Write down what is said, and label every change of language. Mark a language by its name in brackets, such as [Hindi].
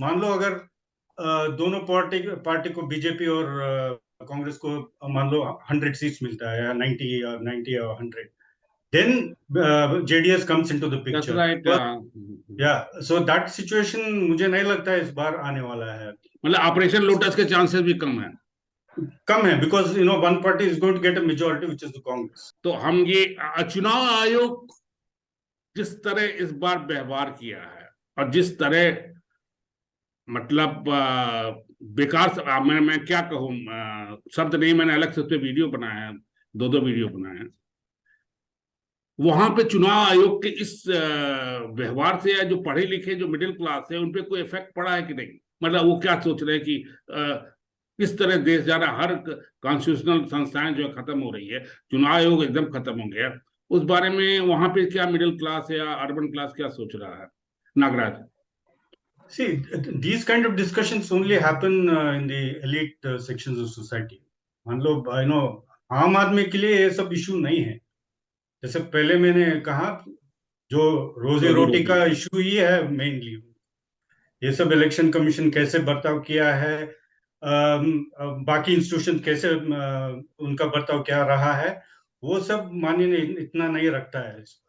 [Hindi] मान लो अगर दोनों पार्टी को, बीजेपी और कांग्रेस को मान लो 100 सीट्स मिलता है, या 90 [English] or 100, then JDS comes into the picture. That's right. Yeah, so that situation [Hindi] मुझे नहीं लगता है इस बार आने वाला है. मतलब ऑपरेशन लोटस के चांसेस भी कम है, [English] because one party is going to get a majority, which is the Congress. [Hindi] तो हम ये चुनाव आयोग जिस तरह इस बार व्यवहार किया है, और जिस तरह मतलब बेकार, मैं क्या कहूँ, शब्द नहीं, मैंने अलग से उस पर वीडियो बनाया है, 2 वीडियो बनाए हैं. वहां पे चुनाव आयोग के इस व्यवहार से, या जो पढ़े लिखे जो मिडिल क्लास है उन पे कोई इफेक्ट पड़ा है कि नहीं? मतलब वो क्या सोच रहे हैं कि इस तरह देश जा रहा, हर कॉन्स्टिट्यूशनल संस्थाएं जो खत्म हो रही है, चुनाव आयोग एकदम खत्म हो गया, उस बारे में वहां पे क्या मिडिल क्लास या अर्बन क्लास क्या सोच रहा है, Nagraj? [English] See, these kind of discussions only happen in the elite sections of society. [Hindi] मान लो आम आदमी के लिए ये सब इशू नहीं है. जैसे पहले मैंने कहा, जो रोजी रोटी का इशू ही है मेनली. ये सब इलेक्शन कमीशन कैसे बर्ताव किया है, बाकी इंस्टीट्यूशन कैसे उनका बर्ताव क्या रहा है, वो सब मायने इतना नहीं रखता है.